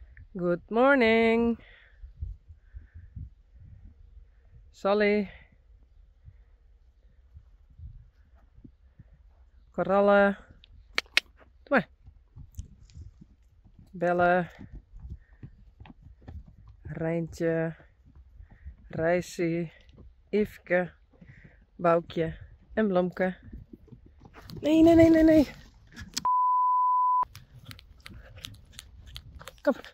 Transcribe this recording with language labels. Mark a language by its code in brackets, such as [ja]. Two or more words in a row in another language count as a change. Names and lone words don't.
[en] Good morning, Sally. [nl] Korallen. Doe maar. Bellen. Rijntje. Rijsie. Yveske. Boukje. En Blomke. Nee. Kom.